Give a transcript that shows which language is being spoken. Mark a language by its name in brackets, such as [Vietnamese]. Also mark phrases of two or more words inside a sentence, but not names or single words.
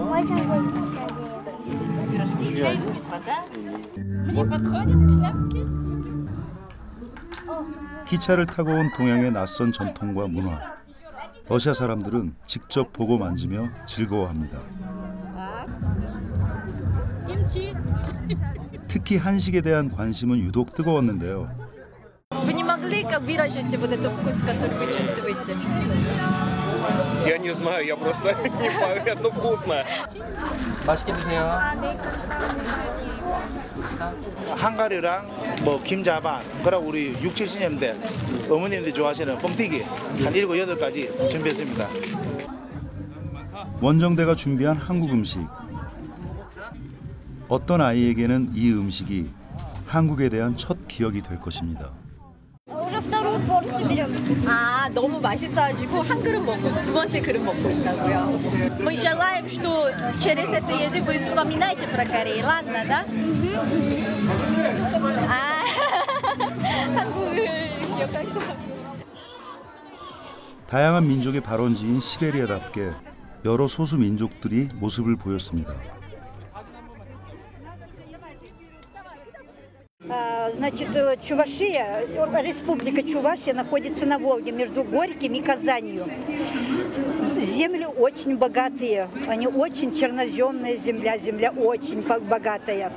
[Korean] 기차를 타고 온 동양의 낯선 전통과 문화. 러시아 사람들은 직접 보고 만지며 즐거워합니다. 특히 한식에 대한 관심은 유독 뜨거웠는데요. [Russian] Вы не могли выразить вот этот вкус, который вы чувствуете? Я не знаю, я просто не поверю, но вкусно. [Korean] 맛있게 드세요. 한가리랑 김자반, 그리고 우리 6, 70년대 어머님들이 좋아하시는 뻥튀기 한 7, 8가지 준비했습니다. 원정대가 준비한 한국 음식. 어떤 아이에게는 이 음식이 한국에 대한 첫 기억이 될 것입니다. 너무 맛있어가지고 한 그릇 먹고 두 번째 그릇 먹고 있다고요. [Russian] Мы желаем, что через это еды вы вспоминаете про Корею, ладно, да? [Korean] 한국을 기억할 것 같아요. 다양한 민족의 발원지인 시베리아답게 여러 소수 민족들이 모습을 보였습니다. [Russian] Значит, Чувашия, республика Чувашия находится на Волге между Горьким и Казанью. Земли очень богатые, они очень черноземная земля, земля очень богатая.